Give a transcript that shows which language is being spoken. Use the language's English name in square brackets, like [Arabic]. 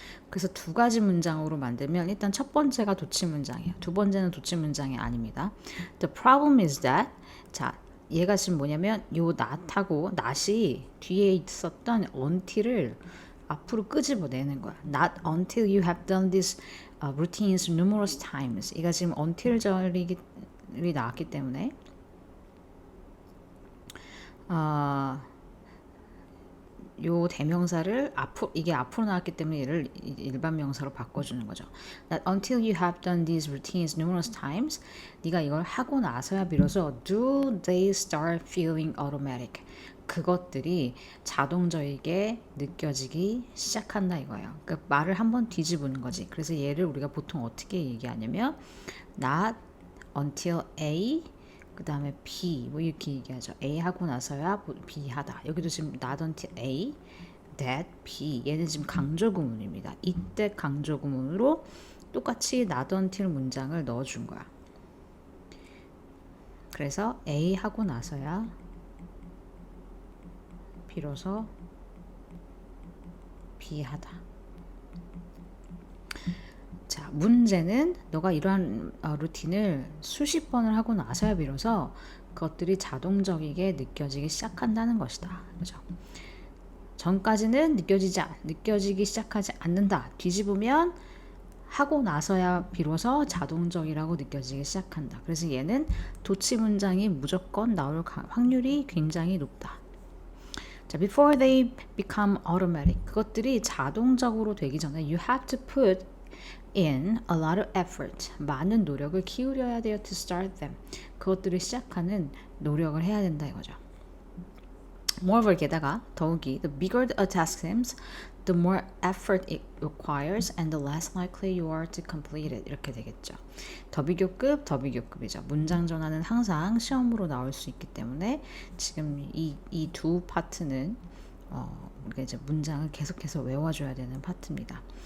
[Korean] 그래서 두 가지 문장으로 만들면 일단 첫 번째가 도치 문장이에요. 두 번째는 도치 문장이 아닙니다. [English] The problem is that, [Korean] 자, 얘가 지금 뭐냐면 요 not하고 not이 뒤에 있었던 until을 앞으로 끄집어내는 거야. [English] Not until you have done these routines numerous times. [Korean] 얘가 지금 until 절이 나왔기 때문에 요 대명사를 이게 앞으로 나왔기 때문에 얘를 일반 명사로 바꿔주는 거죠. [English] That until you have done these routines numerous times, [Korean] 네가 이걸 하고 나서야 비로소 [English] do they start feeling automatic. [Korean] 그것들이 자동적이게 느껴지기 시작한다 이거예요. 그러니까 말을 한번 뒤집는 거지. 그래서 얘를 우리가 보통 어떻게 얘기하냐면 not until A 그 다음에 B 뭐 이렇게 얘기하죠. A 하고 나서야 B 하다. 여기도 지금 not until A, that, B. 얘는 지금 강조 구문입니다. 이때 강조 구문으로 똑같이 not until 문장을 넣어준 거야. 그래서 A 하고 나서야 비로소 B 하다. 자, 문제는 너가 이러한 루틴을 수십 번을 하고 나서야 비로소 그것들이 자동적이게 느껴지기 시작한다는 것이다. 그죠? 전까지는 느껴지기 시작하지 않는다. 뒤집으면 하고 나서야 비로소 자동적이라고 느껴지기 시작한다. 그래서 얘는 도치 문장이 무조건 나올 확률이 굉장히 높다. [English] 자, before they become automatic. [Korean] 그것들이 자동적으로 되기 전에 [English] you have to put in a lot of effort. [Korean] 많은 노력을 기울여야 돼요 [English] to start them. [Korean] 그것들을 시작하는 노력을 해야 된다 이거죠. [English] Moreover, [Korean] 게다가 더욱이 [English] the bigger a task seems, the more effort it requires and the less likely you are to complete it. [Korean] 이렇게 되겠죠. 더 비교급이죠. 문장 전환은 항상 시험으로 나올 수 있기 때문에 지금 이 두 파트는 우리가 이제 문장을 계속해서 외워줘야 되는 파트입니다.